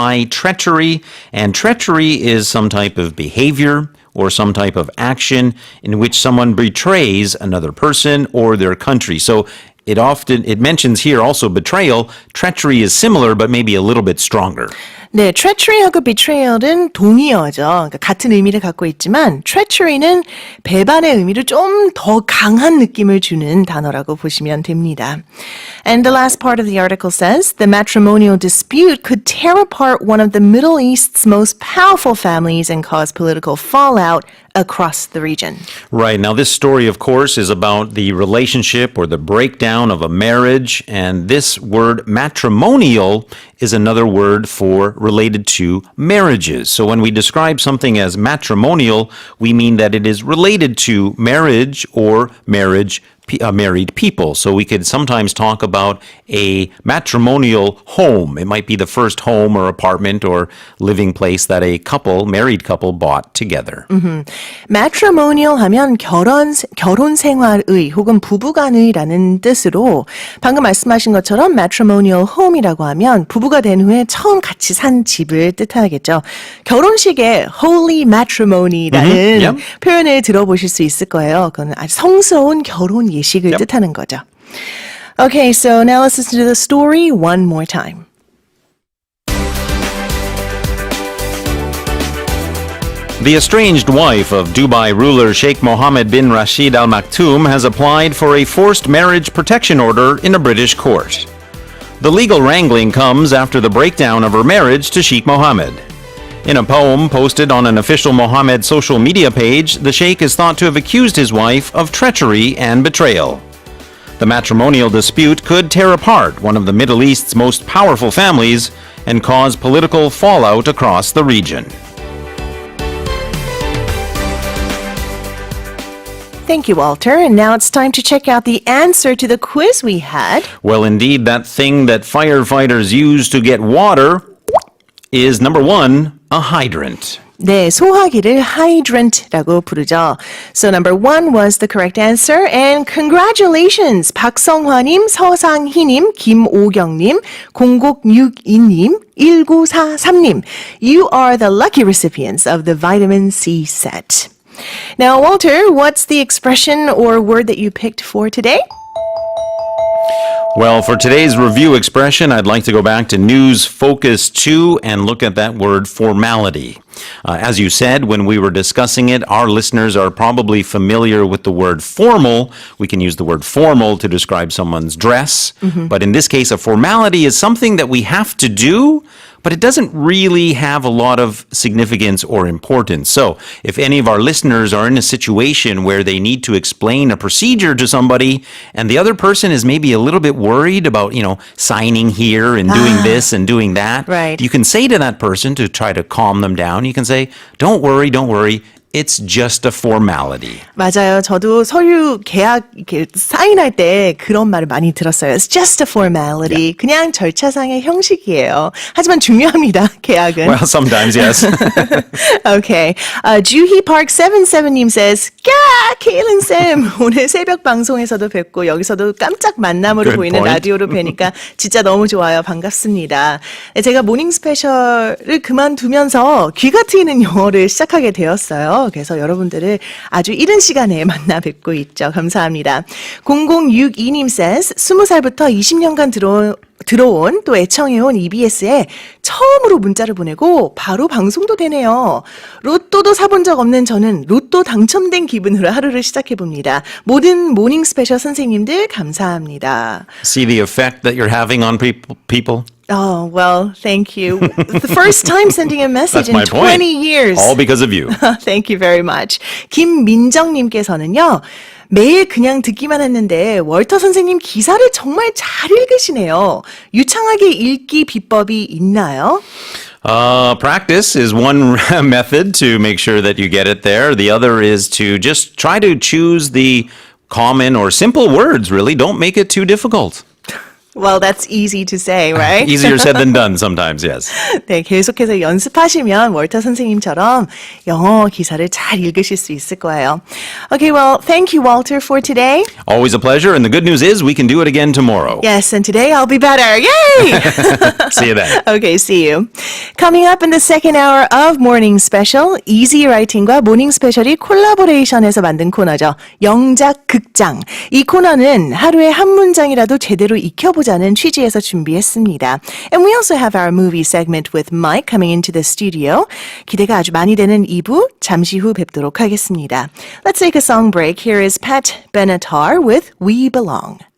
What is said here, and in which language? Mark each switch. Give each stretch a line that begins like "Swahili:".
English: Treachery. And treachery is some type of behavior or some type of action in which someone betrays another person or their country. So it mentions here also betrayal. Treachery is similar, but maybe a little bit stronger.
Korean: 네, treachery하고 betrayal은 동의어죠. 그러니까 같은 의미를 갖고 있지만 treachery는 배반의 의미를 좀 더 강한 느낌을 주는 단어라고 보시면 됩니다.
English: And the last part of the article says, the matrimonial dispute could tear apart one of the Middle East's most powerful families and cause political fallout across the region. Right. Now, this story, of course, is about the relationship or the breakdown of a marriage. And this word matrimonial is another word for related to marriages. So when we describe something as matrimonial, we mean that it is related to marriage or married people. So we could sometimes talk about a matrimonial home. It might be the first home or apartment or living place that a married couple bought together.
Korean: matrimonial 하면 결혼 생활의 혹은 부부간의라는 뜻으로 방금 말씀하신 것처럼 matrimonial home이라고 하면 부부가 된 후에 처음 같이 산 집을 뜻하겠죠. 결혼식에 holy matrimony라는
English: Yep.
Korean: 표현을 들어보실 수 있을 거예요. 그건 아주 성스러운 결혼 예식을 뜻하는 거죠.
English: Okay, so now let's listen to the story one more time. The estranged wife of Dubai ruler Sheikh Mohammed bin Rashid Al Maktoum has applied for a forced marriage protection order in a British court. The legal wrangling comes after the breakdown of her marriage to Sheikh Mohammed. In a poem posted on an official Mohammed social media page, the Sheikh is thought to have accused his wife of treachery and betrayal. The matrimonial dispute could tear apart one of the Middle East's most powerful families and cause political fallout across the region. Thank you, Walter. And now it's time to check out the answer to the quiz we had. Well, indeed, that thing that firefighters use to get water is number one, a hydrant.
Korean: 네, 소화기를 hydrant라고 부르죠.
English: So number one was the correct answer. And congratulations! 박성화님, 서상희님, 김오경님, 0062님, 1943님. You are the lucky recipients of the vitamin C set. Now, Walter, what's the expression or word that you picked for today? Well, for today's review expression, I'd like to go back to News Focus 2 and look at that word formality. As you said, when we were discussing it, our listeners are probably familiar with the word formal. We can use the word formal to describe someone's dress. But in this case, a formality is something that we have to do, but it doesn't really have a lot of significance or importance. So if any of our listeners are in a situation where they need to explain a procedure to somebody and the other person is maybe a little bit worried about, signing here and doing this and doing that, Right. you can say to that person to try to calm them down, you can say, don't worry. it's just a formality.
Korean: 맞아요. 저도 서류 계약 이렇게 사인할 때 그런 말을 많이 들었어요.
English: It's just a formality.
Korean: 그냥 절차상의 형식이에요. 하지만 중요합니다. 계약은.
English: Well, sometimes, yes. Okay.
Korean: Juhi Park 77님 says, 케일린 쌤 오늘 새벽 방송에서도 뵙고 여기서도 깜짝 만남으로
English: Good
Korean: 보이는
English: point.
Korean: 라디오로 뵈니까 진짜 너무 좋아요. 반갑습니다. 네, 제가 모닝 스페셜을 그만두면서 귀가 트이는 영어를 시작하게 되었어요. 그래서 여러분들을 아주 이른 시간에 만나 뵙고 있죠. 감사합니다. 0062님 says 20살부터 20년간 들어온 또 애청해온 EBS에 처음으로 문자를 보내고 바로 방송도 되네요. 로또도 사본 적 없는 저는 로또 당첨된 기분으로 하루를 시작해봅니다. 모든 모닝 스페셜 선생님들 감사합니다.
English: See the effect that you're having on people? Oh, well, thank you. The first time sending a message That's in my 20 point. years. All because of you. Thank you very much.
Korean: 김민정님께서는요. 매일 그냥 듣기만 했는데 월터 선생님 기사를 정말 잘 읽으시네요. 유창하게 읽기 비법이 있나요?
English: Practice is one method to make sure that you get it there. The other is to just try to choose the common or simple words, really. Don't make it too difficult. Well, that's easy to say, right? Easier said than done sometimes, yes.
Korean: 네, 계속해서 연습하시면 월터 선생님처럼 영어 기사를 잘 읽으실 수 있을 거예요.
English: Okay, well, thank you, Walter, for today. Always a pleasure, and the good news is we can do it again tomorrow. Yes, and today I'll be better. Yay! See you then. Okay, see you. Coming up in the second hour of Morning Special, Easy Writing과
Korean: 모닝 스페셜이 콜라보레이션해서 만든 코너죠. 영작 극장. 이 코너는 하루에 한 문장이라도 제대로 익혀보자는 취지에서 준비했습니다.
English: And we also have our movie segment with Mike coming into the studio.
Korean: 기대가 아주 많이 되는 2부 잠시 후 뵙도록 하겠습니다.
English: Let's take a song break. Here is Pat Benatar with We Belong.